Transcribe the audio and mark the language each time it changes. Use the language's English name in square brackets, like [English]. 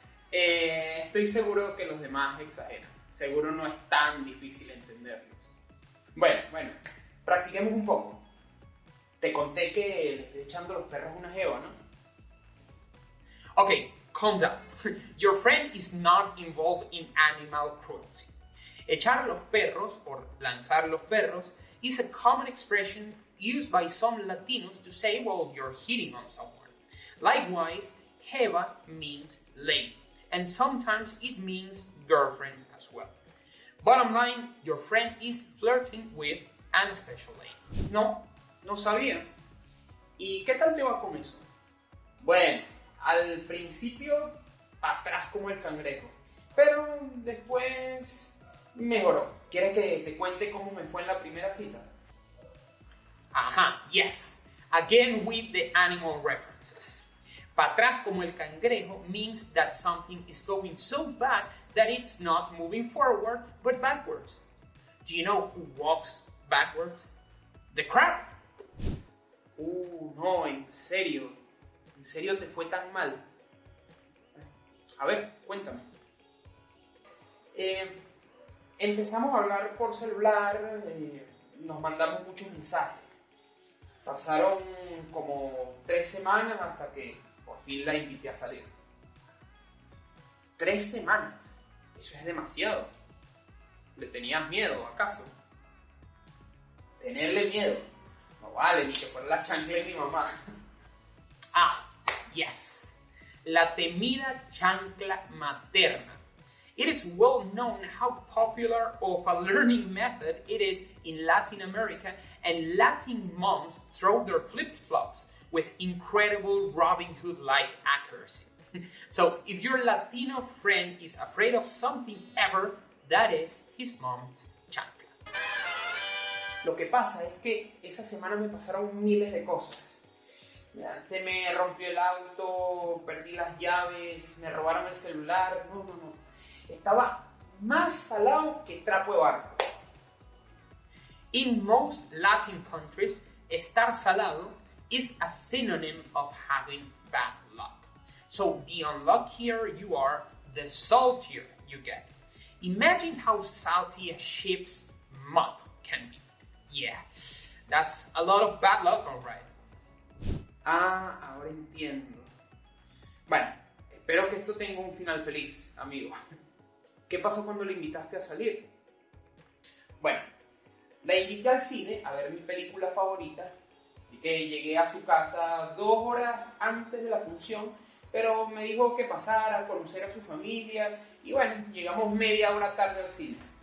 [Spanish] Estoy seguro que los demás exageran. Seguro no es tan difícil entenderlos. Bueno, practiquemos un poco. Te conté que le estoy echando los perros una Jeva, ¿no? [English] Okay, calm down. Your friend is not involved in animal cruelty. [Spanish] Echar los perros, [English] or [Spanish] lanzar los perros, [English] is a common expression used by some Latinos to say, well, you're hitting on someone. Likewise, Jeva means lady, and sometimes it means girlfriend as well. Bottom line, your friend is flirting with an special lady. [Spanish] No sabía. ¿Y qué tal te va con eso? Bueno, al principio, atrás como el cangrejo, pero después mejoró. ¿Quieres que te cuente cómo me fue en la primera cita? [English] Ajá, yes. Again with the animal references. [Spanish] Pa' atrás como el cangrejo [English] means that something is going so bad that it's not moving forward but backwards. Do you know who walks backwards? The crab. [Spanish] No, en serio te fue tan mal. A ver, cuéntame. Empezamos a hablar por celular, nos mandamos muchos mensajes. Pasaron como 3 semanas hasta que por fin la invité a salir. 3 semanas, eso es demasiado. ¿Le tenías miedo, acaso? Tenerle miedo. No vale, ni que fuera la chancla de mi mamá. [English] Ah, yes. [Spanish] La temida chancla materna. [English] It is well known how popular of a learning method it is in Latin America, and Latin moms throw their flip-flops with incredible Robin Hood-like accuracy. So if your Latino friend is afraid of something ever, that is his mom's chancla. [Spanish] Lo que pasa es que esa semana me pasaron miles de cosas. Se me rompió el auto, perdí las llaves, me robaron el celular. No. Estaba más salado que trapo de barco. [English] In most Latin countries, [Spanish] estar salado [English] is a synonym of having bad luck. So the unluckier you are, the saltier you get. Imagine how salty a ship's mop can be. Yeah, that's a lot of bad luck, alright. [Spanish] Ah, ahora entiendo. Bueno, espero que esto tenga un final feliz, amigo. ¿Qué pasó cuando le invitaste a salir? Bueno, la invité al cine a ver mi película favorita, así que llegué a su casa 2 horas antes de la función, pero me dijo que pasara a conocer a su familia y bueno, llegamos media hora tarde al cine.